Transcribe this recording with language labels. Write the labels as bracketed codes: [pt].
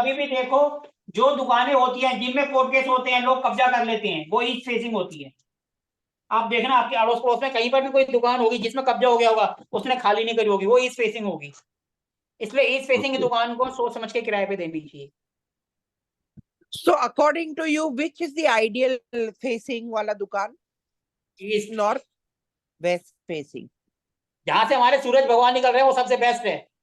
[hi] कभी भी देखो जो दुकानें होती हैं जिनमें कोर्ट केस होते हैं, लोग कब्जा कर लेते हैं, वो ईस्ट फेसिंग होती है। आप देखना आपके अड़ोस पड़ोस में कहीं पर भी कोई दुकान होगी जिसमें कब्जा हो गया होगा, उसने खाली नहीं करी होगी, वो ईस्ट फेसिंग होगी। इसलिए ईस्ट फेसिंग की ओके। दुकान को सोच समझ के किराए पे देनी चाहिए। [en] So according to you, which is the ideal facing [hi] wala dukan? East, [en] North, west facing. [hi] जहां से हमारे सूरज भगवान निकल रहे हैं वो सबसे बेस्ट है।